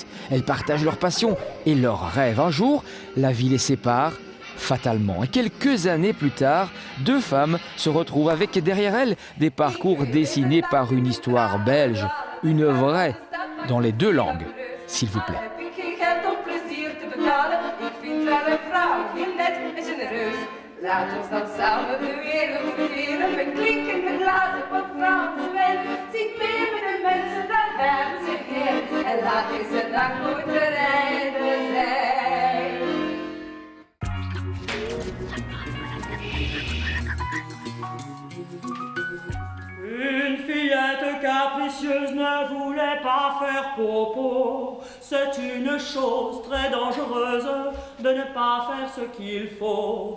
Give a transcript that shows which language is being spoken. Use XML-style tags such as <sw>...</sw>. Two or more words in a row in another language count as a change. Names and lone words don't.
<fr>Elles partagent leur passion et leurs rêves. Un jour, la vie les sépare fatalement. Et quelques années plus tard, deux femmes se retrouvent avec derrière elles des parcours dessinés par une histoire belge. Une vraie, dans les deux langues, s'il vous plaît.</fr> <nl>Laat ons dan samen de wereld verkeren met klinkende glazen van Franse wijn. Zing mee met de mensen, dan hebben ze heer. En laat deze dag nooit een einde zijn.</nl> <fr>Une fillette capricieuse ne voulait pas faire popo. C'est une chose très dangereuse de ne pas faire ce qu'il faut.</fr>